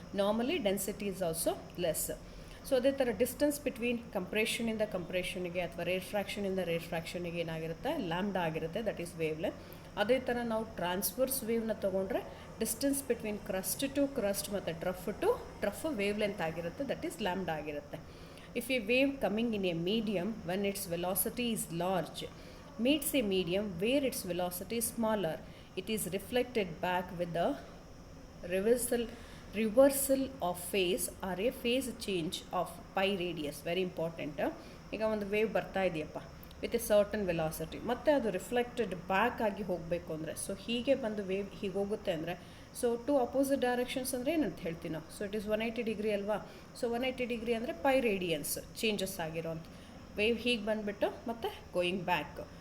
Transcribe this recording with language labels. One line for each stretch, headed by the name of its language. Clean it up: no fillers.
English: Normally density is also less.
Kannada: So ಅದೇ ಥರ distance between ಕಂಪ್ರೆಷನಿಂದ ಕಂಪ್ರೆಷನಿಗೆ ಅಥವಾ ರೇರ್ ಫ್ರ್ಯಾಕ್ಷನಿಗೆ ಏನಾಗಿರುತ್ತೆ, ಲ್ಯಾಂಬ್ಡಾ ಆಗಿರುತ್ತೆ,
English: That is wavelength.
Kannada: ಅದೇ ಥರ ನಾವು ಟ್ರಾನ್ಸ್ವರ್ಸ್ ವೇವ್ನ ತೊಗೊಂಡ್ರೆ distance between crust to crust ಮತ್ತು ಟ್ರಫ್ ವೇವ್ ಲೆಂತ್ ಆಗಿರುತ್ತೆ,
English: that is lambda
Kannada: ಆಗಿರುತ್ತೆ.
English: If a wave coming in a medium when its velocity is large meets a medium where its velocity is smaller, it is reflected back with the reversal of phase or a phase change of pi radius. Very important.
Kannada: ಈಗ ಒಂದು wave ಬರ್ತಾ ಇದೆಯಪ್ಪ
English: with a certain velocity,
Kannada: ಮತ್ತು ಅದು reflected back ಆಗಿ ಹೋಗಬೇಕು ಅಂದರೆ, so ಹೀಗೆ ಬಂದು ವೇವ್ ಹೀಗೆ ಹೋಗುತ್ತೆ ಅಂದರೆ, ಸೊ ಟು ಅಪೋಸಿಟ್ ಡೈರೆಕ್ಷನ್ಸ್ ಅಂದರೆ ಏನಂತ ಹೇಳ್ತೀವಿ ನಾವು.
English: so it is 180 degree
Kannada: ಅಲ್ವಾ. ಸೊ 180 ಡಿಗ್ರಿ ಅಂದರೆ ಪೈ ರೇಡಿಯನ್ಸ್ ಚೇಂಜಸ್ ಆಗಿರೋಂಥ ವೇವ್ ಹೀಗೆ ಬಂದುಬಿಟ್ಟು ಮತ್ತು
English: Going back.